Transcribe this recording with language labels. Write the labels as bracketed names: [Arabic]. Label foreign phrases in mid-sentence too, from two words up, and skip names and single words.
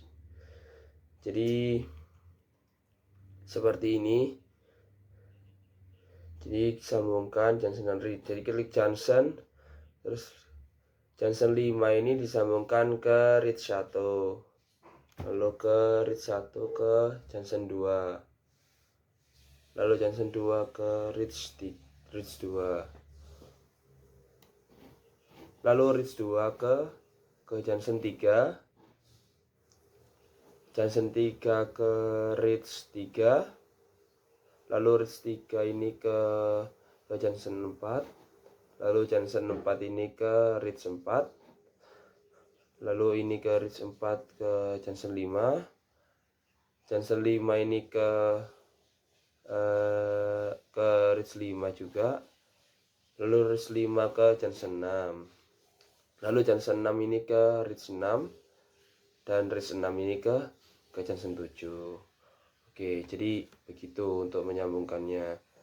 [Indonesian] Jadi seperti ini. Jadi sambungkan junction dan reach. Jadi klik junction, terus junction 5 ini disambungkan ke reach 1, lalu ke reach 1 ke junction 2, lalu junction 2 ke reach 2, lalu reach 2 ke junction 3, junction 3 ke reach 3, lalu reach 3 ini ke junction 4, lalu junction 4 ini ke reach 4, lalu ini ke reach 4 ke junction 5, junction 5 ini ke reach 5 juga, lalu reach 5 ke Johnson 6, lalu Johnson 6 ini ke reach 6, dan reach 6 ini ke Johnson 7. Oke, jadi begitu untuk menyambungkannya.